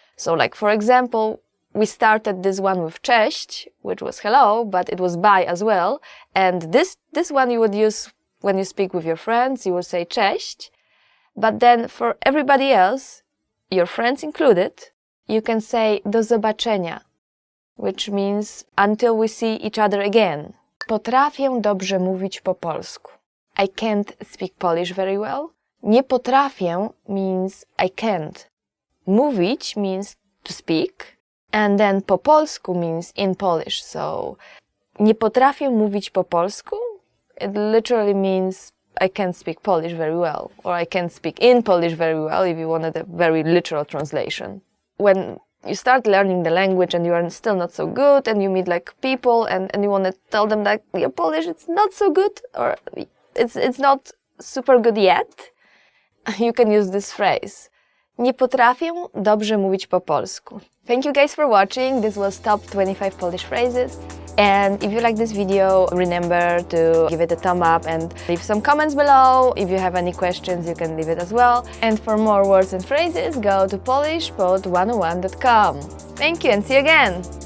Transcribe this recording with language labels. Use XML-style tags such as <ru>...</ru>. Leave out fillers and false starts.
<en>So like for example, we started this one with cześć, which was hello, but it was bye as well. And this one you would use when you speak with your friends, you would say cześć. But then for everybody else, your friends included, you can say</en> <pl>do zobaczenia,</pl> <en>which means until we see each other again.</en> <pl>Potrafię dobrze mówić po polsku.</pl> <en>I can't speak Polish very well.</en> <pl>Nie potrafię</pl> <en>means I can't. Mówić means to speak, and then</en> <pl>po polsku</pl> <en>means in Polish. So</en> <pl>nie potrafię mówić po polsku,</pl> <en>it literally means I can't speak Polish very well, or I can't speak in Polish very well if you wanted a very literal translation. When you start learning the language and you are still not so good and you meet like people and you want to tell them that your Polish it's not so good or it's not super good yet, you can use this phrase.</en> <pl>Nie potrafię dobrze mówić po polsku.</pl> <en>Thank you guys for watching. This was top 25 Polish phrases. And if you like this video, remember to give it a thumb up and leave some comments below. If you have any questions, you can leave it as well. And for more words and phrases, go to polishpod101.com. Thank you and see you again!</en>